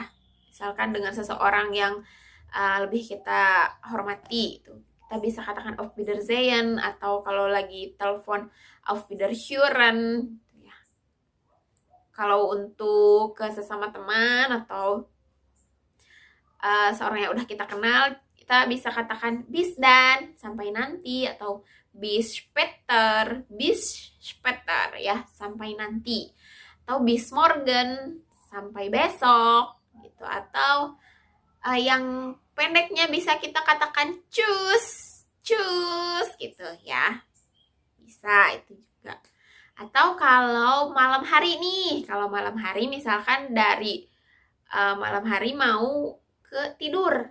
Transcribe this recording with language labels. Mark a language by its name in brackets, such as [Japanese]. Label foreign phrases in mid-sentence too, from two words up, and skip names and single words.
[Indonesian] Misalkan dengan seseorang yang lebih kita hormati itu, kita bisa katakan [German] Auf Wiedersehen, [Indonesian] atau kalau lagi telepon [German] Auf Wiederhören. [Indonesian] Kalau untuk ke sesama teman atau seorang yang udah kita kenal, kita bisa katakan [German] bis dan, [Indonesian] sampai nanti, atau [German] bis später, [Indonesian] ya, sampai nanti, atau [German] bis morgen, [Indonesian] sampai besok, gitu. Atau yang pendeknya bisa kita katakan cus, gitu, ya, bisa itu juga. Atau kalau malam hari nih, kalau malam hari misalkan dari malam hari mau ke tidur.